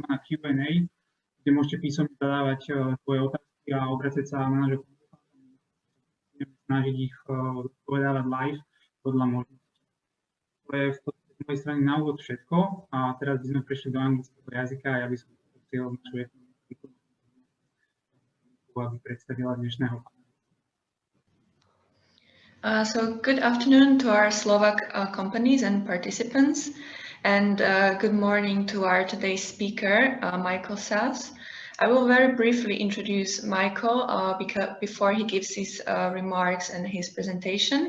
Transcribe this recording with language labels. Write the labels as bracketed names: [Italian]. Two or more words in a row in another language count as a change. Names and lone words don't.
[Slovak] Q&A, kde môžete písomne zadávať svoje otázky a obracať sa na nášho konzultanta. Budeme snažiť ich odpovedávať live podľa možností. To je v podstate z mojej strany na úvod všetko a teraz by sme prešli do anglického jazyka a ja by som poprosil našu ekonomiku, aby predstavila dnešného pána. [English] So good afternoon to our Slovak companies and participants, and good morning to our today's speaker, Michael Sass. I will very briefly introduce Michael before he gives his remarks and his presentation.